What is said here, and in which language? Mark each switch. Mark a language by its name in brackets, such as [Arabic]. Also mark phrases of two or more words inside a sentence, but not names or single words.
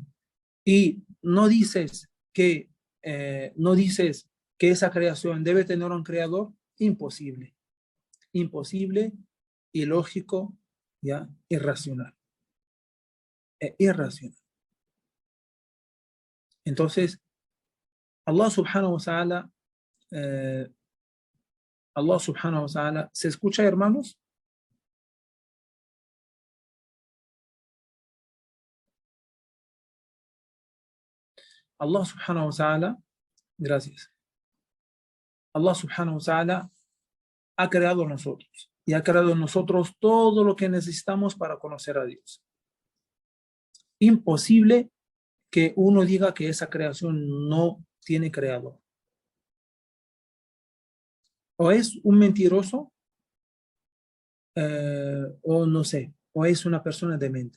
[Spanish] Y no dices que esa creación debe tener un creador, imposible. Imposible, ilógico, ya, irracional. Irracional. Entonces, [Arabic] الله سبحانه وتعالى, [Spanish] eh, [Arabic] الله سبحانه وتعالى, [Spanish] ¿se escucha, hermanos? [Arabic] الله سبحانه وتعالى, [Spanish] gracias. [Arabic] الله سبحانه وتعالى [Spanish] ha creado nosotros y ha creado en nosotros todo lo que necesitamos para conocer a Dios. Imposible que uno diga que esa creación no tiene creador. O es un mentiroso, o no sé, o es una persona demente.